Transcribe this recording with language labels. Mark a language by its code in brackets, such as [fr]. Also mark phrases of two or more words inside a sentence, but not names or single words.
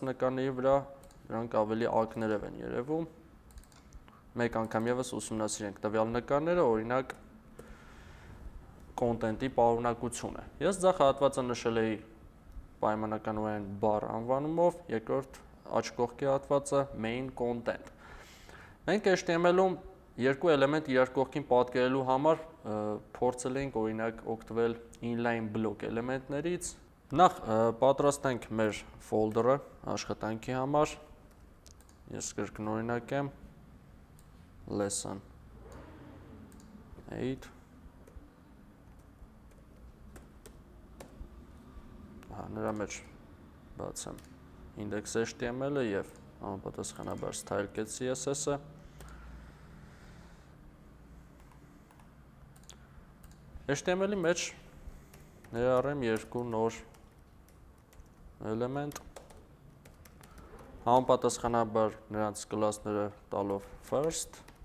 [hy] նկարների վրա դրանք ավելի ակներև են երևում։ Մեկ անգամ եւս ուսումնասիրենք տվյալ նկարները, օրինակ content-ի պարունակությունը։ Ես ձախ հատվածը նշել էի պայմանականորեն bar անվանումով, երկրորդ աջ կողքի հատվածը [en] main content։ [hy] Մենք HTML-ում երկու էլեմենտ իրար կողքին պատկերելու համար փորձել ենք օրինակ օգտվել [en] inline block [hy] էլեմենտներից։ Նախ պատրաստենք մեր ֆոլդերը աշխատանքի համար։ Ես կրկնօրինակեմ lesson 8 նրա մեջ բացեմ index.html-ը եւ համապատասխանաբար style.get CSS-ը HTML-ի մեջ ներառեմ երկու նոր էլեմենտ համապատասխանաբար նրանց կլասները տալով first